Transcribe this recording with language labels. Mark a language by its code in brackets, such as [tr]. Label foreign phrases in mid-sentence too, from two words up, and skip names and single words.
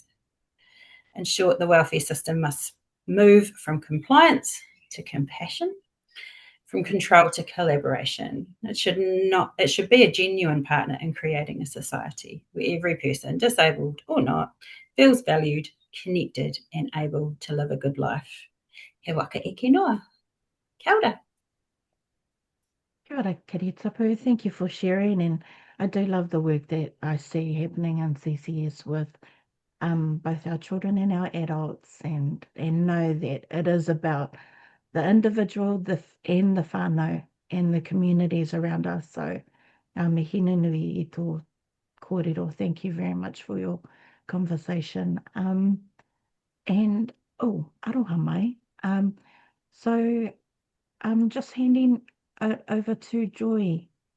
[en] In short, the welfare system must move from compliance to compassion, from control to collaboration. It should be a genuine partner in creating a society where every person, disabled or not, feels valued, connected, and able to live a good life. [mi] He waka eke noa. Kia ora. Kia ora, Kiri Tapu. [en] Thank you for sharing, and I do love the work that I see happening in CCS with both our children and our adults, and know that it is about the individual and the whānau and the communities around us. [mi] So mihi nui i tō kōrero. [en] Thank you very much for your conversation. [mi] And aroha mai. [en] So I'm just handing over to Joy.